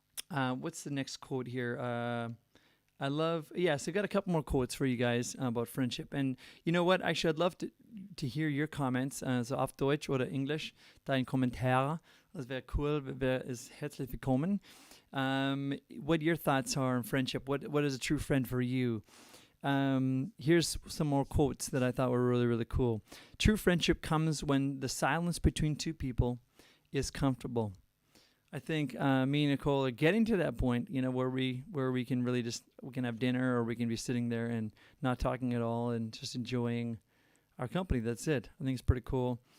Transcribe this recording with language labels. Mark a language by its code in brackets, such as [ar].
[en] What's the next quote here? So I got a couple more quotes for you guys about friendship. And you know what? Actually, I'd love to hear your comments, so [de] auf Deutsch oder Englisch, dein Kommentar. Das wäre cool, ist herzlich willkommen. [en] What your thoughts are on friendship. What is a true friend for you? Here's some more quotes that I thought were really, really cool. True friendship comes when the silence between two people is comfortable. I think me and Nicole are getting to that point, where we can really we can have dinner, or we can be sitting there and not talking at all and just enjoying our company. That's it. I think it's pretty cool.